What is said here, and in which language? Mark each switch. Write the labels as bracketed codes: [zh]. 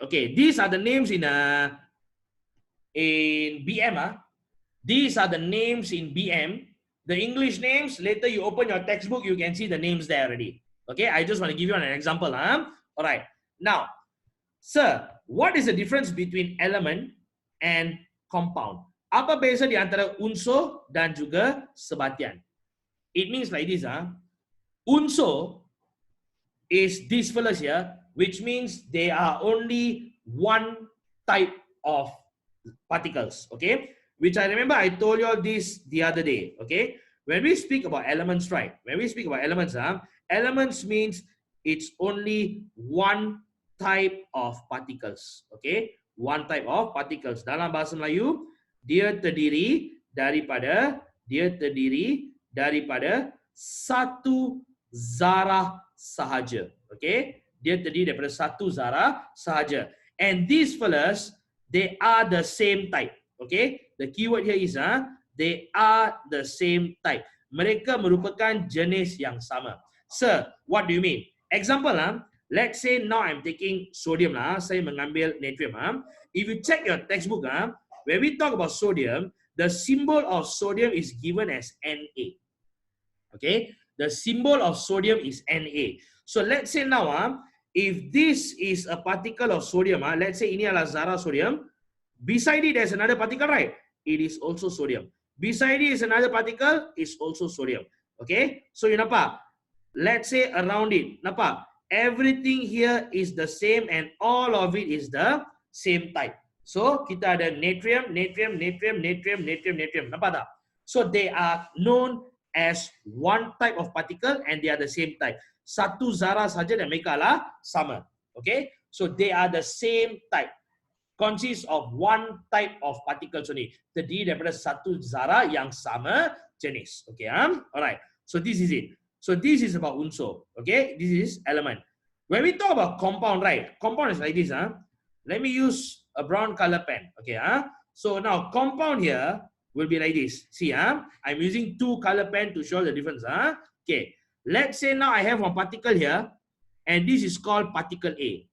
[en] Okay, these are the names in BM. These are the names in BM. The English names, later you open your textbook, you can see the names there already. Okay, I just want to give you an example. All right. Now, sir, what is the difference between element and compound? [ms] Apa beza di antara unsur dan juga sebatian? [en] It means like this. Unsur is these fellas here, which means they are only one type of particles. Okay, which I remember I told you all this the other day. Okay, when we speak about elements, right? When we speak about elements, elements means it's only one type of particles. Okay, one type of particles. [ms] Dalam bahasa Melayu, dia terdiri daripada satu zarah sahaja. Okay, dia terdiri daripada satu zarah sahaja. [en] And these fellas, they are the same type. Okay, the keyword here is they are the same type. [ms] Mereka merupakan jenis yang sama. [en] Sir, what do you mean? Example, let's say now I'm taking sodium, [ms] saya mengambil natrium. [en] If you check your textbook, when we talk about sodium, the symbol of sodium is given as Na. Okay, the symbol of sodium is Na. So let's say now, if this is a particle of sodium, let's say [ms] ini adalah zarah sodium, [en] beside it there's another particle, right? it is also sodium. Beside it is another particle, is also sodium. Okay, so you nampak, let's say around it, nampak, everything here is the same and all of it is the same type. [ms] So kita ada natrium, natrium, natrium, natrium, natrium, natrium. Nampak tak? [en] So they are known as one type of particle and they are the same type. [ms] Satu zarah saja dan mereka lah sama. [en] Okay, so they are the same type. Consists of one type of particles only. [ms] Terdiri daripada satu zarah yang sama jenis. [en] Okay, alright. So this is it. So this is about unsur. Okay, this is element. When we talk about compound, right? Compound is like this. Let me use a brown color pen. Okay, so now compound here will be like this. See, I'm using two color pen to show the difference. Okay, let's say now I have one particle here, and this is called particle A.